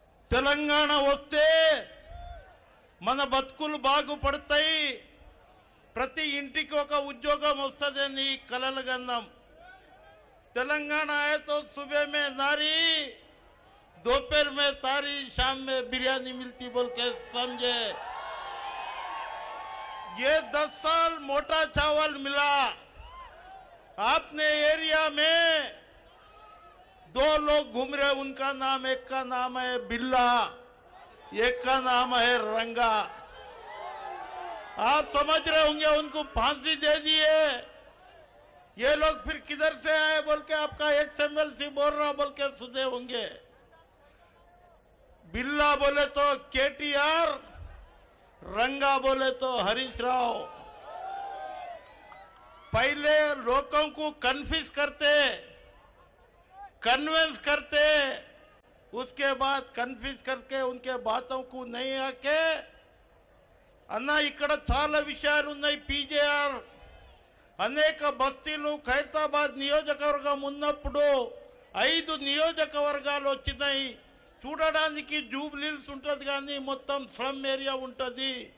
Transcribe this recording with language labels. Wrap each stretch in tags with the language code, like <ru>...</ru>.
<te>తెలంగాణ వస్తే మన బతుకులు బాగుపడతాయి, ప్రతి ఇంటికి ఒక ఉద్యోగం వస్తుందని కలలు కన్నాం.</te> <hi>तेलंगाना आए तो सुबह में नारी, दोपहर में तारी, शाम में बिरयानी मिलती बोल के समझे. ये 10 साल मोटा चावल मिला. आपने एरिया में 2 लोग घूम रहे, उनका नाम, एक का नाम है बिल्ला, एक का नाम है रंगा. आप समझ रहे होंगे उनको फांसी दे दिए. ये लोग फिर किधर से आए बोल के आपका एक्सएमएलसी बोल रहा बोल के सुने होंगे. बिल्ला बोले तो केटीआर, रंगा बोले तो हरीश राव. पहले लोगों को कन्फ्यूज करते, कन्विंस करते, उसके बाद कन्फ्यूज करके उनके बातों को नहीं आके अन्ना</hi> <te>इकड़ चाला विषयालु उन्नाई. पीजेआर అనేక బస్తీలు ఖైరతాబాద్ నియోజకవర్గం ఉన్నప్పుడు 5 నియోజకవర్గాలు వచ్చినాయి. చూడడానికి జూబ్లీల్స్ ఉంటుంది కానీ మొత్తం స్లమ్ ఏరియా ఉంటుంది.</te>